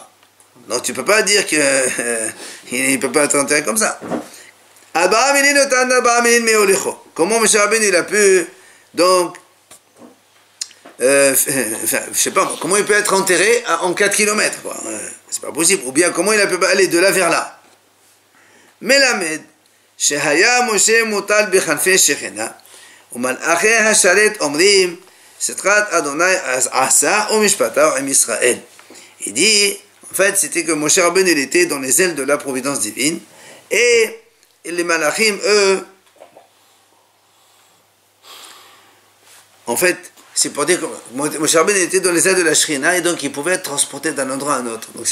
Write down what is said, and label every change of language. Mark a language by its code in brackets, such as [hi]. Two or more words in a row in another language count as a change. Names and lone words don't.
[fr] Donc tu ne peux pas dire qu'il ne peut pas être enterré comme ça. Comment Moshe Rabbeinu il a pu donc je sais pas comment il peut être enterré en 4 km quoi. C'est pas possible. Ou bien comment il a pu aller de là vers là. [he] מלמד שהיה משה מוטל בכנפי שכינה ומלאכי השרת אומרים צדקת אדוני עשה ומשפטיו עם ישראל. [fr] Il dit en fait, c'était que Moshe Rabbeinu il était dans les ailes de la providence divine, et les malachim, eux, en fait, c'est pour dire que Moshe Rabbeinu était dans les ailes de la Shrina, et donc il pouvait être transporté d'un endroit à un autre.